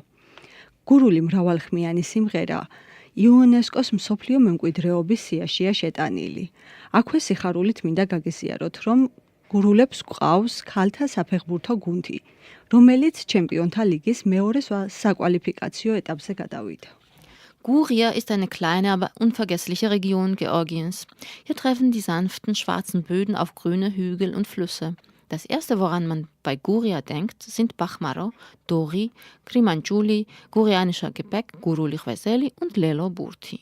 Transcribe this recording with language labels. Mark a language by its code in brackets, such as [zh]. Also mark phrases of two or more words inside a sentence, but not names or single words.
[ka] გურული მრავალხმიანი სიმღერა იუნესკოს მსოფლიო მემკვიდრეობის სიაშია შეტანილი. აქვე სიხარულით მინდა გაგიზიაროთ, რომ გურულებს გვყავს ქალთა საფეხბურთო გუნდი, რომელიც ჩემპიონთა ლიგის მეორე საკვალიფიკაციო ეტაპზე გადავიდა. [de] Guria ist eine kleine, aber unvergessliche Region Georgiens. Hier treffen die sanften, schwarzen Böden auf grüne Hügel und Flüsse. Das erste, woran man bei Guria denkt, sind Bachmaro, Dori, Krimanjuli, gurianischer Gebäck, Guruli Ghwezeli und Lelo Burti.